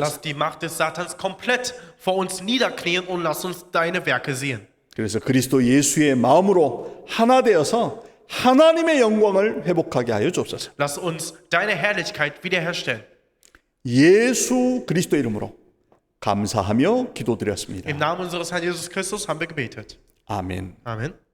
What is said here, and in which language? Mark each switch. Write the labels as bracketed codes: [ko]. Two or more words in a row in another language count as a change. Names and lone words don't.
[de] Lass die Macht des Satans komplett vor uns niederknien und lass uns deine Werke sehen. [ko] 그래서 그리스도 예수의 마음으로 하나 되어서 하나님의 영광을 회복하게 하여 주옵소서. [de] Lass uns deine Herrlichkeit wiederherstellen. [ko] 예수 그리스도 이름으로 감사하며 기도드렸습니다. [de] Im Namen unseres Herrn Jesus Christus haben wir gebetet. [ko] 아멘. [de] Amen.